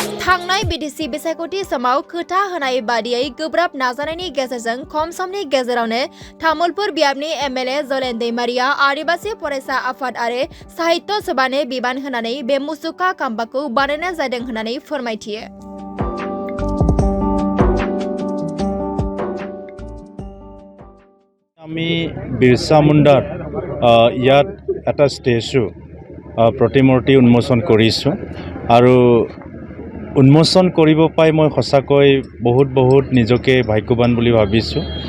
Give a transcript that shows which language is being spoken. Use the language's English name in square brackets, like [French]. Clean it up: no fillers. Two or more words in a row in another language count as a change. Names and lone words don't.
[Bodo] थांनाय बिटिसि बिसायख'थि समाव खोथा होनाय बादियै गोब्राब नाजानायनि गेजेरजों खम समनि गेजेरावनो तामुलपुर बियाबनि एमएलए जलेन दैमारिया आदिबासी फरायसा आफाद आरो साहित्य सभानो बिबान होनानै बे मुसुखा खाम्फाखौ बानायनाय जादों होननानै फोरमायथियो। [Assamese] আমি বিৰছা মুণ্ডাৰ ইয়াত এটা ষ্টেচু প্ৰতিমূৰ্তি উন্মোচন কৰিছোঁ আৰু উন্মোচন কৰিব পাই মই সঁচাকৈ বহুত নিজকে ভাগ্যৱান বুলি ভাবিছোঁ।